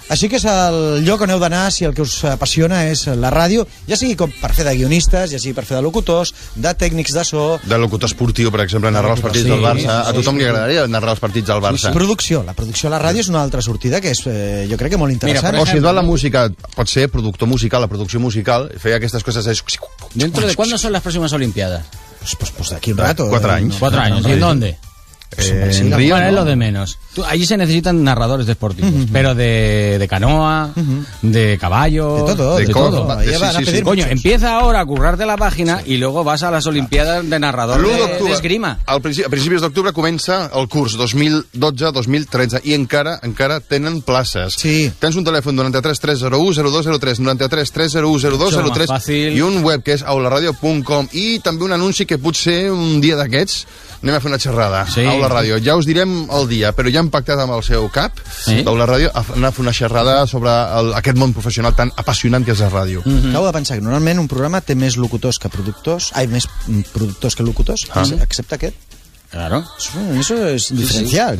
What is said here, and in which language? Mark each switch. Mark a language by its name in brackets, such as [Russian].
[Catalan] Així que és el lloc on heu d'anar si el que us apassiona és la ràdio, ja sigui com per fer de guionistes, ja sigui per fer de locutors, de tècnics de so... De locutor esportiu, per exemple, narrar els partits del Barça. Sí, a tothom li agradaria narrar els partits del Barça. Sí, sí. Producció. La producció a la ràdio és una altra sortida que és, jo crec que molt interessant. Mira, o si et va la música, pot ser productor musical, la producció musical, feia aquestes coses... [Spanish] ¿Dentro de cuándo son las próximas Olimpiadas? Pues de aquí un rato. Cuatro años. Cuatro años. ¿Y en dónde? Pues en Río, ¿no? Es lo de menos. Tú, allí se necesitan narradores deportivos, uh-huh, pero de canoa, uh-huh, de caballo, de todo. Coño, empieza ahora a currarte la página, sí, y luego vas a las Olimpiadas de narrador de esgrima. [Catalan] A principios de octubre comienza el curs 2012-2013 y encara tenen places. Sí. Tens un teléfono 93-301-0203, 93-301-0203 [Spanish] fácil. Y un web que es aularadio.com y también un anuncio que [Catalan] potser un día d'aquests anem a fer una xerrada, [Spanish] sí, [Catalan] a Aula Ràdio. Ja us direm el dia, però ja hem pactat amb el seu cap, sí, d'Aula Ràdio, anar a fer una xerrada sobre aquest món professional tan apassionant que és la ràdio. Mm-hmm. Acabo de pensar que normalment un programa té més locutors que productors, ai, més productors que locutors, ah, excepte aquest. [Spanish] Claro. Eso es diferencial.